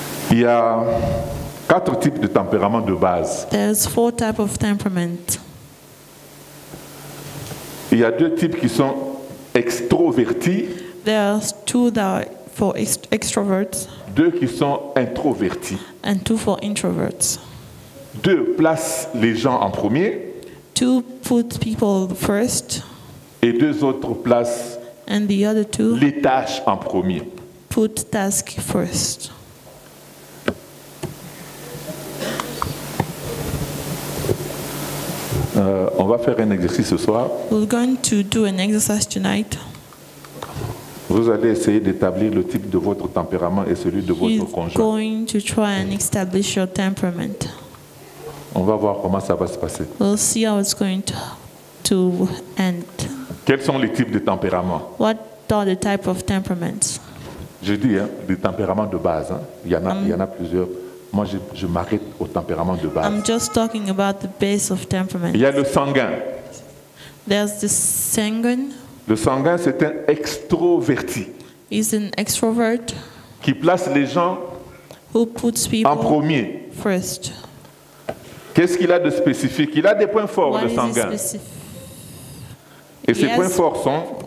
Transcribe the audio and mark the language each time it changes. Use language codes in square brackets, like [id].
[fr] Il y a 4 types de tempérament de base. [en] There's 4 types of temperament. [fr] Il y a 2 types qui sont extrovertis. [en] There's 2 that are for extroverts. [fr] 2 qui sont introvertis. [en] And 2 for introverts. [fr] 2 placent les gens en premier. [en] 2 put people first. [fr] Et 2 autres placent [en] and the other 2 [fr] les tâches en premier. [en] Put task first. [fr] On va faire un exercice ce soir. [en] We're going to do an exercise tonight. [fr] Vous allez essayer d'établir le type de votre tempérament et celui de votre conjoint. [en] He's going to try and establish your temperament. [fr] On va voir comment ça va se passer. [en] We'll see how it's going to end. [fr] Quels sont les types de tempéraments? [en] What are the type of temperaments? [fr] Je dis des tempéraments de base. Il y en a plusieurs. Moi, je m'arrête au tempérament de base. [en] I'm just talking about the base of temperament. [fr] Il y a le sanguin. [en] There's the sanguine. [fr] Le sanguin, c'est un extroverti. [en] He's an extrovert. [fr] Qui place les gens [en] who puts people [fr] en premier. [en] First. [fr] Qu'est-ce qu'il a de spécifique? Il a des points forts, le sanguin. Et ses points forts sont...